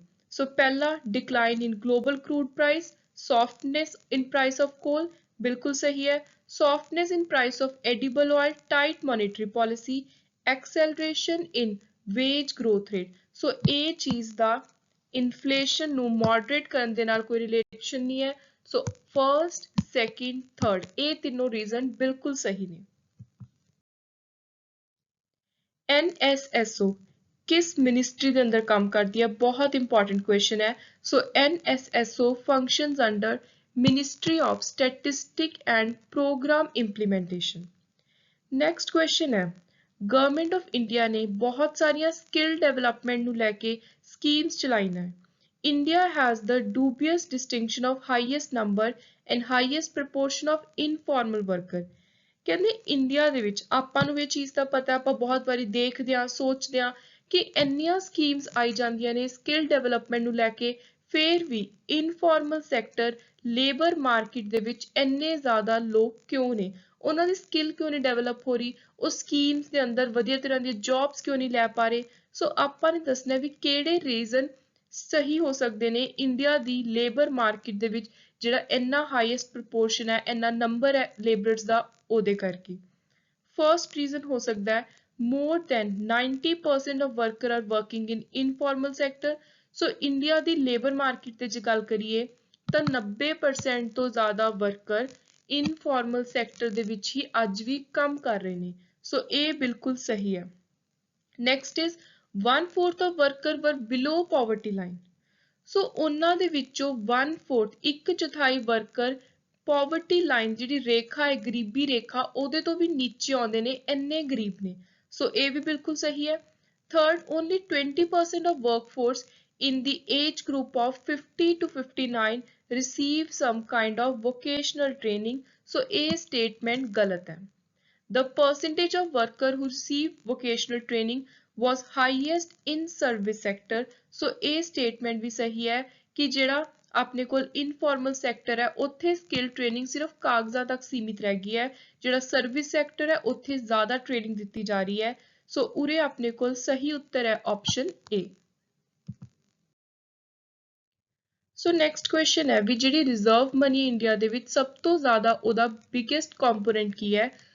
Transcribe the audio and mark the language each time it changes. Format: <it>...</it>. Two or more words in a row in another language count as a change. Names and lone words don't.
<en>So ਪਹਿਲਾ decline in global crude price, softness in price of coal,</en> <pa>ਬਿਲਕੁਲ ਸਹੀ ਹੈ.</pa> <en>Softness in price of edible oil, tight monetary policy, acceleration in wage growth rate.</en> <pa>So ਇਹ ਚੀਜ਼ ਦਾ ਇਨਫਲੇਸ਼ਨ ਨੂੰ ਮੋਡਰੇਟ ਕਰਨ ਦੇ ਨਾਲ ਕੋਈ ਰਿਲੇਸ਼ਨ ਨਹੀਂ ਹੈ. ਸੋ</pa> <en>first, second, third</en> <pa>ਇਹ ਤਿੰਨੋਂ ਰੀਜ਼ਨ ਬਿਲਕੁਲ ਸਹੀ ਨੇ. NSSO ਕਿਸ ਮਿਨਿਸਟਰੀ ਦੇ ਅੰਦਰ ਕੰਮ ਕਰਦੀ ਹੈ? ਬਹੁਤ</pa> <en>important question</en> <pa>ਹੈ.</pa> <en>ਸੋ NSSO functions under Ministry of Statistics and Program Implementation. Next question</en> <pa>ਹੈ ਗਵਰਨਮੈਂਟ ਆਫ ਇੰਡੀਆ ਨੇ ਬਹੁਤ ਸਾਰੀਆਂ</pa> <en>skill development</en> <pa>ਨੂੰ ਲੈ ਕੇ ਸਕੀਮਸ ਚਲਾਈਆਂ ਹੈ.</pa> <en>India has the dubious distinction of highest number and highest proportion of informal worker.</en> <pa>ਕਹਿੰਦੇ ਇੰਡੀਆ ਦੇ ਵਿੱਚ ਆਪਾਂ ਨੂੰ ਇਹ ਚੀਜ਼ ਦਾ ਪਤਾ, ਆਪਾਂ ਬਹੁਤ ਵਾਰੀ ਦੇਖਦੇ ਹਾਂ, ਸੋਚਦੇ ਹਾਂ ਕਿ ਇੰਨੀਆਂ ਸਕੀਮਸ ਆਈ ਜਾਂਦੀਆਂ ਨੇ</pa> <en>skill development</en> <pa>ਨੂੰ ਲੈ ਕੇ, ਫਿਰ ਵੀ</pa> <en>informal sector labour market</en> <pa>ਦੇ ਵਿੱਚ ਇੰਨੇ ਜ਼ਿਆਦਾ ਲੋਕ ਕਿਉਂ ਨੇ? ਉਹਨਾਂ ਦੀ ਸਕਿੱਲ ਕਿਉਂ ਨਹੀਂ ਡਿਵੈਲਪ ਹੋ ਰਹੀ? ਉਹ ਸਕੀਮਸ ਦੇ ਅੰਦਰ ਵਧੀਆ ਤਰ੍ਹਾਂ ਦੀਆਂ ਜੌਬਸ ਕਿਉਂ ਨਹੀਂ ਲੈ ਪਾ ਰਹੇ? ਸੋ ਆਪਾਂ ਨੇ ਦੱਸਣਾ ਵੀ ਕਿਹੜੇ ਰੀਜ਼ਨ ਸਹੀ ਹੋ ਸਕਦੇ ਨੇ ਇੰਡੀਆ ਦੀ</pa> <en>labour market</en> <pa>ਦੇ ਵਿੱਚ ਜਿਹੜਾ ਇੰਨਾ</pa> <en>highest proportion</en> <pa>ਹੈ, ਇੰਨਾ ਨੰਬਰ ਹੈ ਲੇਬਰਰਸ ਦਾ, ਉਹਦੇ ਕਰਕੇ.</pa> <en>first reason</en> <pa>ਹੋ ਸਕਦਾ ਹੈ</pa> <en>more than 90% of workers are working in informal sector.</en> <pa>ਸੋ ਇੰਡੀਆ ਦੀ ਲੇਬਰ ਮਾਰਕੀਟ ਤੇ ਜੇ ਗੱਲ ਕਰੀਏ ਤਾਂ 90% ਤੋਂ ਜ਼ਿਆਦਾ ਵਰਕਰ</pa> <en>informal sector</en> <pa>ਦੇ ਵਿੱਚ ਹੀ ਅੱਜ ਵੀ ਕੰਮ ਕਰ ਰਹੇ ਨੇ.</pa> <en>ਸੋ</en> <pa>ਇਹ ਬਿਲਕੁਲ ਸਹੀ ਹੈ.</pa> <en>next is 1/4 of workers were below poverty line.</en> <pa>ਸੋ ਉਹਨਾਂ ਦੇ ਵਿੱਚੋਂ 1/4 ਇੱਕ ਚੌਥਾਈ ਵਰਕਰ</pa> <en>poverty line</en> <pa>ਜਿਹੜੀ ਰੇਖਾ ਹੈ, ਗਰੀਬੀ ਰੇਖਾ, ਉਹਦੇ ਤੋਂ ਵੀ ਨੀਚੇ ਆਉਂਦੇ ਨੇ, ਇੰਨੇ ਗਰੀਬ ਨੇ. ਸੋ ਇਹ ਵੀ ਬਿਲਕੁਲ ਸਹੀ ਹੈ.</pa> <en>ਥਰਡ, only 20% of workforce in the age group of 50 to 59 receive some kind of vocational training.</en> <pa>So ਇਹ statement ਗਲਤ ਹੈ.</pa> <en>The percentage of workers who receive vocational training was highest in service sector.</en> <pa>So ਇਹ statement ਵੀ ਸਹੀ ਹੈ ਕਿ ਜਿਹੜਾ ਆਪਣੇ ਕੋਲ</pa> <en>informal sector</en> <pa>ਹੈ ਉੱਥੇ</pa> <en>skill training</en> <pa>ਸਿਰਫ ਕਾਗਜ਼ਾਂ ਤੱਕ ਸੀਮਿਤ ਰਹਿ ਗਈ ਹੈ, ਜਿਹੜਾ</pa> <en>service sector</en> <pa>ਹੈ ਉੱਥੇ ਜ਼ਿਆਦਾ ਟ੍ਰੇਨਿੰਗ ਦਿੱਤੀ ਜਾ ਰਹੀ ਹੈ. ਸੋ ਉਰੇ ਆਪਣੇ ਕੋਲ ਸਹੀ ਉੱਤਰ ਹੈ ਆਪਸ਼ਨ A.</pa> <en>so next question</en> <pa>ਹੈ ਵੀ ਜਿਹੜੀ</pa> <en>reserve money</en> <pa>ਇੰਡੀਆ ਦੇ ਵਿੱਚ ਸਭ ਤੋਂ ਜ਼ਿਆਦਾ ਉਹਦਾ</pa> <en>biggest component</en> <pa>ਕੀ ਹੈ?</pa>